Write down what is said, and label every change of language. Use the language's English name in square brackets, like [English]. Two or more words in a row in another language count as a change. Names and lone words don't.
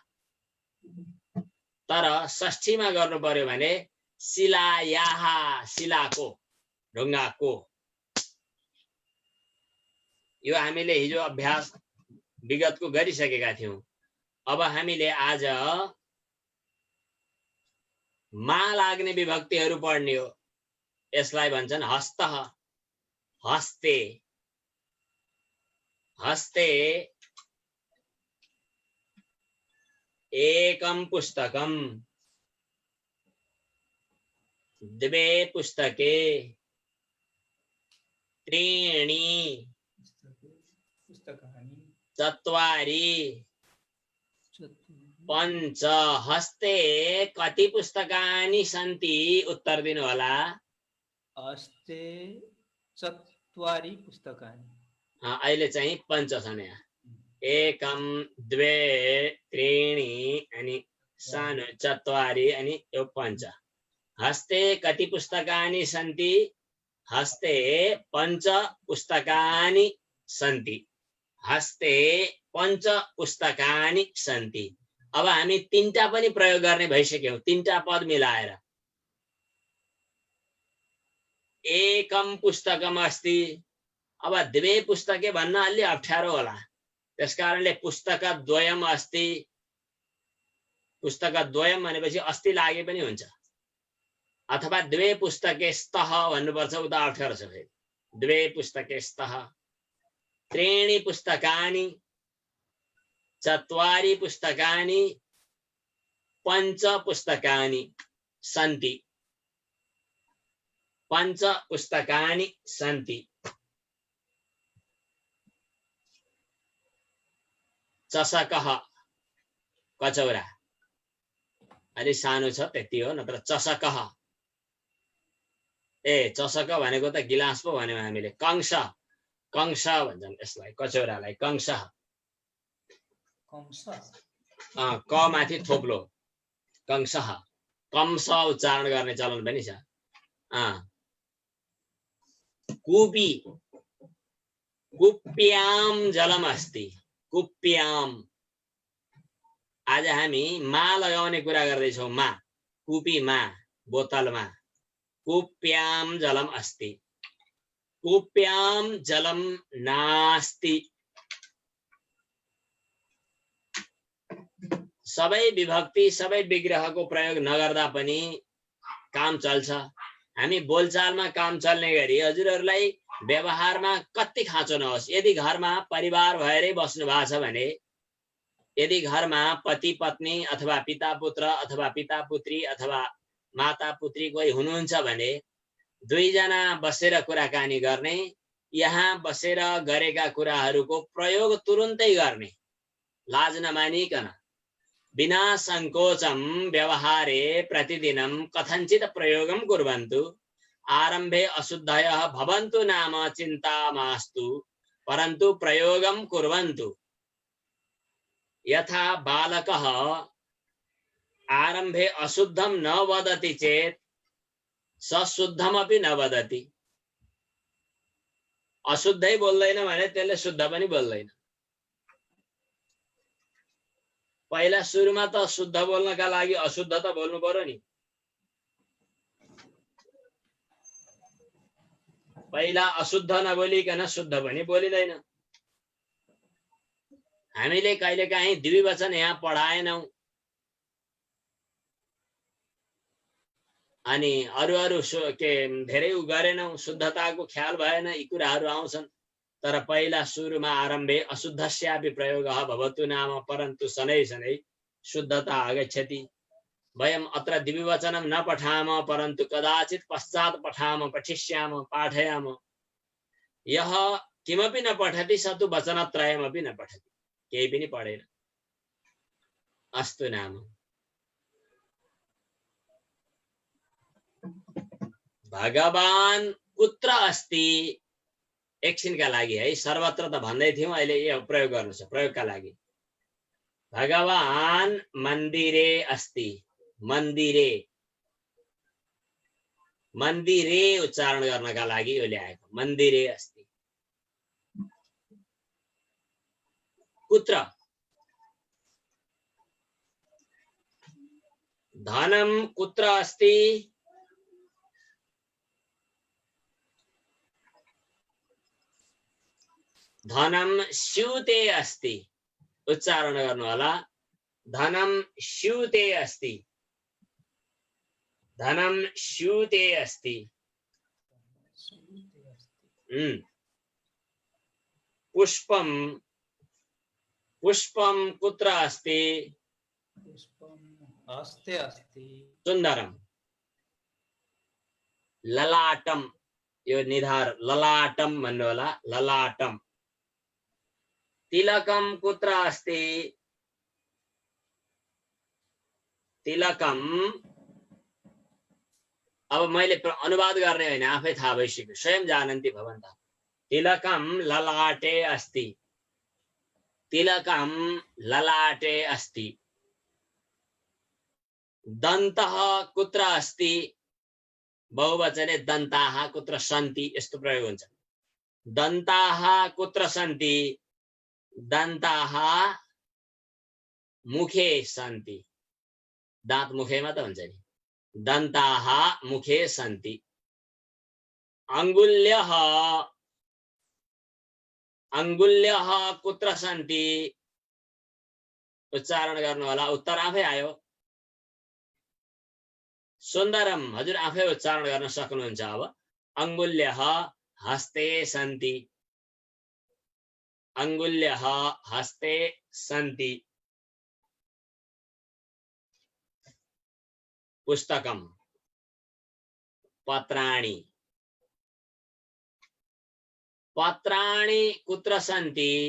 [Nepali] तर षष्ठीमा गर्नु पर्यो भने शिलायाः, शिलाको, ढुङ्गाको। यो हामीले हिजो अभ्यास विगतको गरिसकेका थियौं। अब हामीले आज मा लाग्ने विभक्तिहरू पढ्ने हो। यसलाई भन्छन् [Sanskrit] हस्तः, हस्ते, हस्ते। एकं पुस्तकं, द्वे पुस्तके, त्रीणि, चत्वारि, पञ्च। हस्ते कति पुस्तकानि सन्ति? [Nepali] उत्तर दिनु होला। [Sanskrit] हस्ते चत्वारि पुस्तकानि। [Nepali] अहिले चाहिँ पञ्च छन् यहाँ। [Sanskrit] एकम, द्वे, त्रीणि [Nepali] अनि सानो [Sanskrit] चत्वारि [Nepali] अनि यो [Sanskrit] पञ्च। हस्ते कति पुस्तकानि सन्ति? हस्ते पञ्च पुस्तकानि सन्ति। हस्ते पञ्च पुस्तकानि सन्ति। [Nepali] अब हामी तीनटा पनि प्रयोग गर्ने भइसक्यौं, तीनटा पद मिलाएर। [Sanskrit] एकम पुस्तकम अस्ति। [Nepali] अब [Sanskrit] द्वे पुस्तके [Nepali] भन्न अलि अप्ठ्यारो होला, त्यसकारणले [Sanskrit] पुस्तक द्वयम अस्ति। पुस्तक द्वयम [Nepali] भनेपछि अस्ति लागे पनि हुन्छ, अथवा [Sanskrit] द्वे पुस्तके स्तः [Nepali] भन्नुपर्छ, उता अप्ठ्यारो छ फेरि। [Sanskrit] द्वे पुस्तके स्तः। त्रीणि पुस्तकानि, चत्वारि पुस्तकानि, पञ्च पुस्तकानि सन्ति। पञ्च पुस्तकानि सन्ति। चषकः, [Nepali] कचौरा। अलि सानो छ त्यति हो, नत्र चषकः। चषक भनेको त गिलास पो भन्यौं हामीले। कंश, कंश भन्छन् यसलाई, कचौरालाई कंश। क माथि थोप्लो, कंश। कंस उच्चारण गर्ने चलन पनि छ। [Sanskrit] कूपी, कुप्याम जलम अस्ति। कुप्याम। [Nepali] आज हामी मा लगाउने कुरा गर्दैछौं। मा, कुपीमा, बोतलमा। [Sanskrit] कूप्याम जलम अस्ति। कूप्याम जलम नास्ति। [Nepali] सबै विभक्ति सबै विग्रहको प्रयोग नगर्दा पनि काम चल्छ। हामी बोलचालमा काम चल्ने गरी हजुरहरूलाई व्यवहारमा कति खाँचो नहोस्। यदि घरमा परिवार भएरै बस्नु भएको छ भने, यदि घरमा पति पत्नी अथवा पिता पुत्र अथवा पिता पुत्री अथवा माता पुत्री कोही हुनुहुन्छ भने दुईजना बसेर कुराकानी गर्ने, यहाँ बसेर गरेका कुराहरूको प्रयोग तुरुन्तै गर्ने, लाज नमानिकन [Sanskrit] बिना संकोचम व्यवहारे प्रतिदिनं कथञ्चित् प्रयोगं कुर्वन्तु। आरम्भे अशुद्धयः भवन्तु नाम चिन्ता मास्तु, परन्तु प्रयोगं कुर्वन्तु। यथा बालकः आरम्भे अशुद्धं न वदति चेत् स शुद्धमपि न वदति। [Nepali] अशुद्धै बोल्दैन भने त्यसले शुद्ध पनि बोल्दैन। पहिला सुरुमा त शुद्ध बोल्नका लागि अशुद्ध त बोल्नु पर्यो नि। पहिला अशुद्ध नबोलिकन शुद्ध पनि बोलिदैन। हामीले कहिलेकाहीँ द्विवचन यहाँ पढाएनौं अनि अरू के धेरै गरेनौं, शुद्धताको ख्याल भएन, यी कुराहरू आउँछन्। तर पहिला सुरुमा [Sanskrit] आरम्भे अशुद्धस्यापि प्रयोगः भवतु नाम, परन्तु शनै शनै शुद्धता आगच्छति। वयम् अत्र द्विवचनं न पठाम, परन्तु कदाचित् पश्चात् पठाम, पठिष्याम, पाठयाम। यः किमपि न पठति स तु वचनत्रयमपि न पठति, [Nepali] केही पनि पढेन। [Sanskrit] अस्तु नाम। भगवान कुत्र अस्ति? [Nepali] एकछिनका लागि है, सर्वत्र त भन्दै थियौं, अहिले यो प्रयोग गर्नु छ प्रयोगका लागि। [Sanskrit] भगवान मन्दिरे अस्ति। मन्दिरे, मन्दिरे [Nepali] उच्चारण गर्नका लागि यो ल्याएको, [Sanskrit] मन्दिरे अस्ति। कुत्र? धनं कुत्र अस्ति? धनं स्यूते अस्ति। [Nepali] उच्चारण गर्नु होला, [Sanskrit] धनं स्यूते अस्ति। धनं स्यूते अस्ति। पुष्पं, पुष्पं कुत्र अस्ति? पुष्पं हस्ते अस्ति। सुन्दरम। ललाटम, [Nepali] यो निधार ललाटम भन्नु होला, [Sanskrit] ललाटम। तिलकम कुत्र अस्ति? तिलकम, [Nepali] अब मैले अनुवाद गर्ने होइन, आफै थाहा भइसक्यो, [Sanskrit] स्वयं जानन्ति भवन्तः। तिलकम ललाटे अस्ति। तिलकम ललाटे अस्ति। दन्तः कुत्र अस्ति? बहुवचने दन्ताः कुत्र सन्ति, [Nepali] यस्तो प्रयोग हुन्छ। [Sanskrit] दन्ताः कुत्र सन्ति? दन्ताः मुखे सन्ति। [Nepali] दाँत मुखेमा त हुन्छ नि। [Sanskrit] दन्ताः मुखे सन्ति। अंगुल्यः, अंगुल्यः कुत्र सन्ति? [Nepali] उच्चारण गर्नु होला, उत्तर आफै आयो। सुन्दरम, हजुर आफै उच्चारण गर्न सक्नुहुन्छ। [Sanskrit] अब अंगुल्यः हस्ते सन्ति। अंगुल्यः हस्ते सन्ति। पुस्तकम, पत्राणि, पत्राणि कुत्र सन्ति?